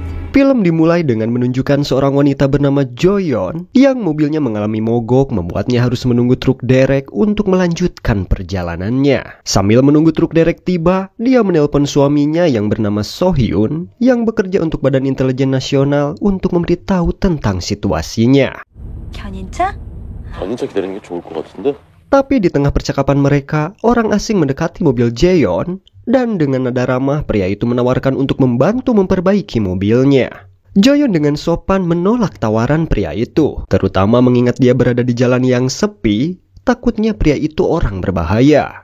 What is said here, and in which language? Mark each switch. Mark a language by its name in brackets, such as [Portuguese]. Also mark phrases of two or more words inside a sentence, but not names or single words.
[Indonesian] Film dimulai dengan menunjukkan seorang wanita bernama Jo-yeon yang mobilnya mengalami mogok membuatnya harus menunggu truk derek untuk melanjutkan perjalanannya. Sambil menunggu truk derek tiba, dia menelpon suaminya yang bernama So-hyun yang bekerja untuk Badan Intelijen Nasional untuk memberitahu tentang situasinya. [Korean] 견인차? 견인차 기다리는 게 좋을 것 같은데? [Indonesian] Tapi di tengah percakapan mereka, orang asing mendekati mobil Jaeon dan dengan nada ramah pria itu menawarkan untuk membantu memperbaiki mobilnya. Jaeon dengan sopan menolak tawaran pria itu, terutama mengingat dia berada di jalan yang sepi, takutnya pria itu orang berbahaya.